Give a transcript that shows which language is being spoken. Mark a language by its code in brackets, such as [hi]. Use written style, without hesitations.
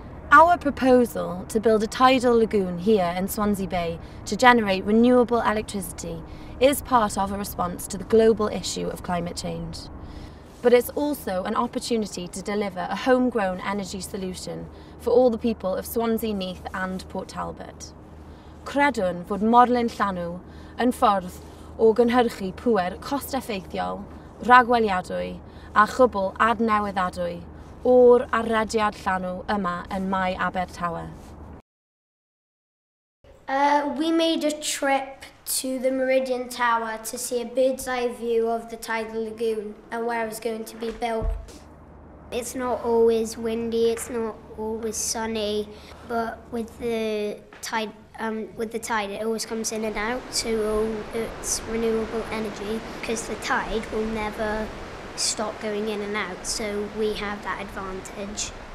[en] Our proposal to build a tidal lagoon here in Swansea Bay to generate renewable electricity is part of a response to the global issue of climate change. But it's also an opportunity to deliver a homegrown energy solution for all the people of Swansea Neath and Port Talbot. [cy] Credwn fod morlun llanw yn ffordd o gynhyrchu pŵer cost-effeithiol, rhagweliadwy a chwbl adnewyddadwy o'r arrediad llanw yma yn Mai Abertawe. [en] We made a trip to the Meridian Tower to see a bird's eye view of the Tidal Lagoon and where it was going to be built. It's not always windy, it's not always sunny, but with the tide it always comes in and out, so it's renewable energy because the tide will never stop going in and out, so we have that advantage.